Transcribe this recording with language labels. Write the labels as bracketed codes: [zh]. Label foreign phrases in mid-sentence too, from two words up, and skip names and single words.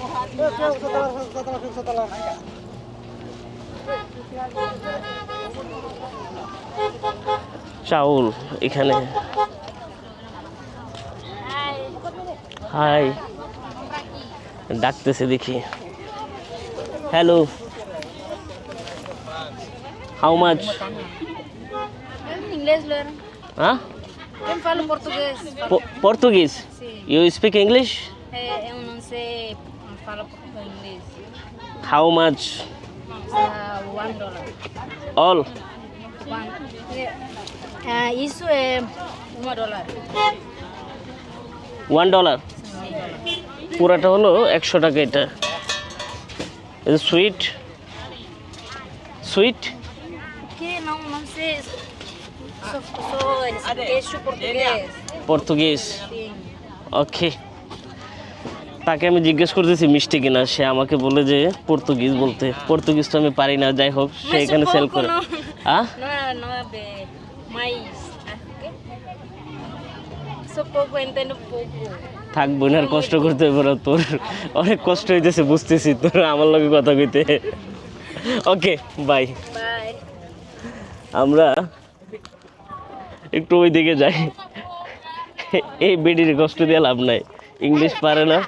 [bn] চাউল এখানে। হাই, ডাকতেছে দেখি। [en] Hello, how much? Huh? [pt] Eu falo português. Português? Sim. [en] You speak English? [pt] Eu não sei falar português. [en] How much? $1. All? [pt] Isso é $1. [en] $1? [bn] পুরাটা হলো 100 টাকা। [en] এটা sweet sweet [pt] Que não sei. Só português. [bn] পর্তুগিজ। [pt] Sim. [bn] ওকে, তাকে আমি জিজ্ঞেস করতেছি মিষ্টি কিনা, সে আমাকে বলে যে পর্তুগিজ বলতে। পর্তুগিজ তো আমি পারি না, যাই হোক সে [pt] Mas [bn] এখানে সেল [pt] pouco [bn] করে। [pt] não. [bn] হ্যাঁ, [pt] Não é bem. Mas. Só pouco, entendo pouco. [bn] থাক বোনের কষ্ট করতে পারো, তোর অনেক কষ্ট হইতেছে বুঝতেছি, তোর আমার লগে কথা কইতে। [en] Okay bye. Bye. [bn] আমরা একটু ওই দিকে যাই। এই বেডির কষ্ট দিয়ে লাভ নাই, ইংলিশ পারে না।